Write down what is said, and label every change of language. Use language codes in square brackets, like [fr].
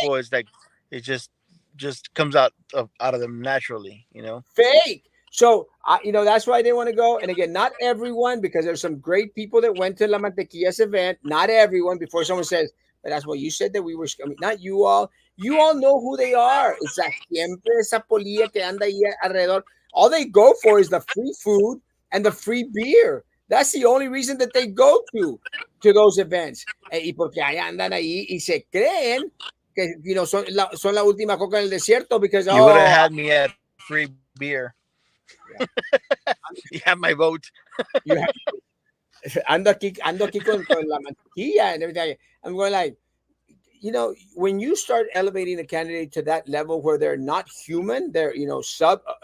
[en] people, it's like it just comes out of them naturally. fake. So that's why I didn't want to go. And again, not everyone, because there's some great people that went to La Mantequilla's event. Not everyone. Before someone says, but that's what you said that we were. I mean, not you all. You all know who they are. It's a [es] siempre esa polilla que anda ahí alrededor. [en] All they go for is the free food and the free beer. That's the only reason that they go to those events. [es] Y porque ahí andan ahí y se creen que son la última coca en el desierto [en] because You would have had me at free beer. yeah, You have my vote. you [es] ando aquí con la mantequilla [en] and everything. I'm going like, when you start elevating a candidate to that level where they're not human, they're sub.